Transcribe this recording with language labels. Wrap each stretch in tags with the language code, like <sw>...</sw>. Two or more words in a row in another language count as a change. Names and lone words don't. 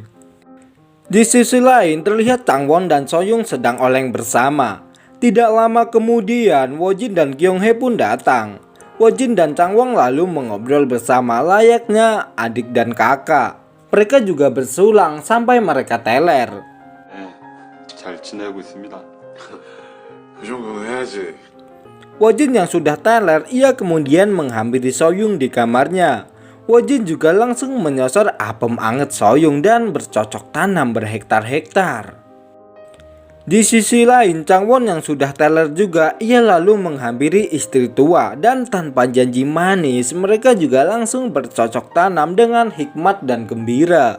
<id>Di sisi lain terlihat Changwon dan Soyoung sedang oleng bersama. Tidak lama kemudian Wojin dan Kyung-hee pun datang. Wojin dan Changwon lalu mengobrol bersama layaknya adik dan kakak. Mereka juga bersulang sampai mereka teler.</id> <ko>잘 지내고 있습니다. 그 정도는 해야지.</ko> <id>Wojin yang sudah teler, ia kemudian menghampiri Soyoung di kamarnya. Wojin juga langsung menyosor apem anget Soyoung dan bercocok tanam berhektar-hektar. Di sisi lain, Changwon yang sudah teler juga, ia lalu menghampiri istri tua dan tanpa janji manis, mereka juga langsung bercocok tanam dengan hikmat dan gembira.</id>